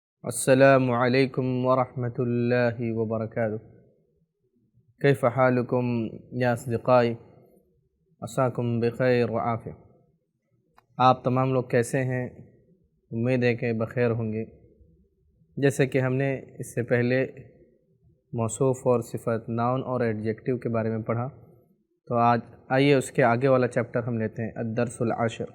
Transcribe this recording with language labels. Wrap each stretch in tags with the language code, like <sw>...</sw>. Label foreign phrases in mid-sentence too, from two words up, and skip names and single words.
<ar>السلام عليكم ورحمة الله وبركاته. كيف حالكم يا أصدقائي عساكم بخير وعافية.</ar> <ur>آپ تمام لوگ کیسے ہیں? امید ہے کہ بخیر ہوں گے۔ جیسے کہ ہم نے اس سے پہلے موصوف اور صفت، ناؤن اور ایڈجیکٹو کے بارے میں پڑھا، تو آج آئیے اس کے آگے والا چیپٹر ہم لیتے ہیں,</ur> <ar>الدرس العاشر.</ar>